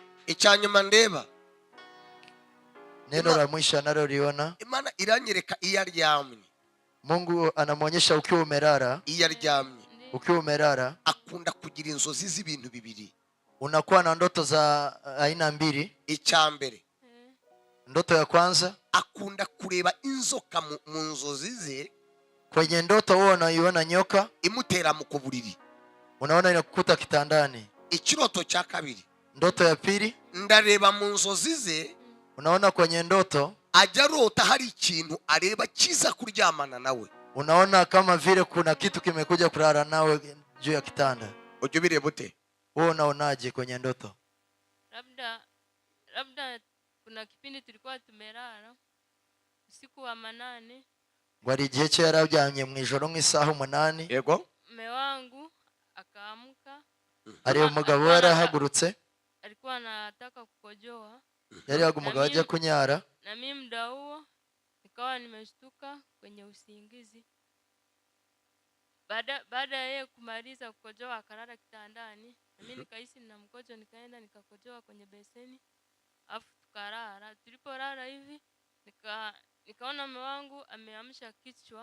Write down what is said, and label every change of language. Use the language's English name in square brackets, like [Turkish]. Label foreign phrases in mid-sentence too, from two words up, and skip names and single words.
[Kinyarwanda] icyanyuma ndeba [Swahili] Neno la mwisho analoliona, [Kinyarwanda] Imana iranyereka iyo aryamye. [Swahili] Mungu anamwonyesha ukiwa umelala. [Kinyarwanda] Iyo aryamye [Swahili] Ukiwa umelala [Kinyarwanda] akunda kugira inzozi z'ibintu bibiri. [Swahili] unakuwa na ndoto za aina mbili. [Kinyarwanda] Icyambere, [Swahili] Ndoto ya kwanza, [Kinyarwanda] akunda kureba inzoka mu nzozi ze, [Swahili] kwenye ndoto wewe unaiona nyoka, [Kinyarwanda] imutera mu kuburiri. [Swahili] unaona inakukuta kitandani. [Kinyarwanda] Ikiroto cya kabiri, [Swahili] Ndoto ya pili, [Kinyarwanda] ndareba mu nzozi ze, [Swahili] unaona kwenye ndoto [Kinyarwanda] ajya arota hari ikintu areba kiza kuryamana nawe. [Swahili] unaona kama vile kuna kitu kimekuja kulala nawe juu ya kitanda. [Kinyarwanda] Ujye ubireba ute? [Swahili] Wewe unaonaje kwenye ndoto? Labda kuna kipindi tulikuwa tumelala usiku wa manane, [Kinyarwanda] Ngo ari igihe cye yarabyamye mu ijoro nk'isaha 8. Yego. [Swahili] mume wangu akaamka, [Kinyarwanda] Ari umugabo yarahagurutse, [Swahili] alikuwa anataka kukojoa, [Kinyarwanda] yari umugabo ajya kunyara. [Swahili] na mimi muda huo nikawa nimeshtuka kwenye usingizi. Baada ya yeye kumaliza kukojoa akalala kitandani, na mimi nikahisi nina mkojo, nikaenda nikakojoa kwenye beseni, afu tukalala. Tulipolala hivi nikaona mume wangu ameamsha kichwa.